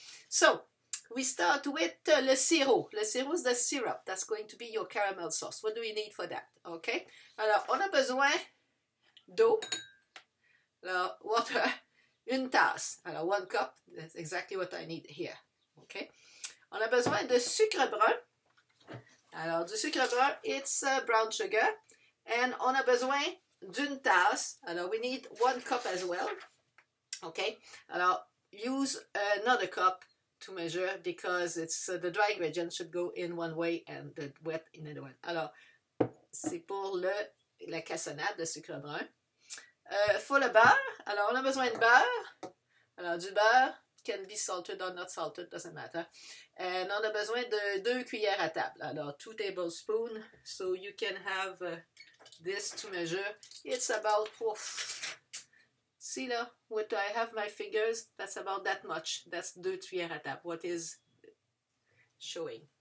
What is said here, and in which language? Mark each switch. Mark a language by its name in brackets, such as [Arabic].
[English] So, we start with le sirop. Le sirop is the syrup. That's going to be your caramel sauce. What do we need for that? Okay? [French] Alors, on a besoin d'eau. [English] Alors, water. [French] Une tasse. [English] Alors, 1 cup. That's exactly what I need here. Okay? [French] On a besoin de sucre brun. Alors, du sucre brun, [English] it's brown sugar. And [French] on a besoin d'une tasse. [English] Alors, we need 1 cup as well. Okay? Alors, use another cup to measure because it's the dry ingredients should go in one way and the wet in another one. [French] Alors, c'est pour la cassonade de sucre brun. Faut le beurre. Alors, on a besoin de beurre. Alors, du beurre. [English] Can be salted or not salted, doesn't matter. And [French] on a besoin de 2 cuillères à table. [English] Alors, 2 tablespoons. So you can have this to measure. It's about, see là, what I have my fingers, that's about that much. That's 2 cuillères à table. What is showing.